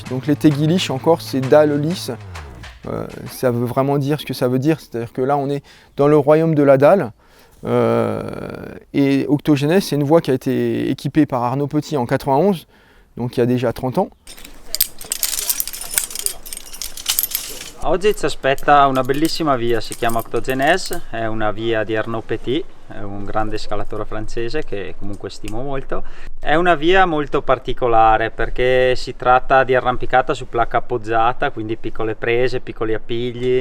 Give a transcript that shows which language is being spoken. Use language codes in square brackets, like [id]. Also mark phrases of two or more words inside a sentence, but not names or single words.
[fr] Donc les Teguilich en Corse, c'est dalles lisses. Ça veut vraiment dire ce que ça veut dire, c'est-à-dire que là on est dans le royaume de la dalle. Et Octogenèse, c'est une voie qui a été équipée par Arnaud Petit en 91, donc il y a déjà 30 ans. [it] Oggi ci aspetta una bellissima via, si chiama Octogenèse, è una via di Arnaud Petit, è un grande scalatore francese che comunque stimo molto. È una via molto particolare perché si tratta di arrampicata su placca appoggiata, quindi piccole prese, piccoli appigli.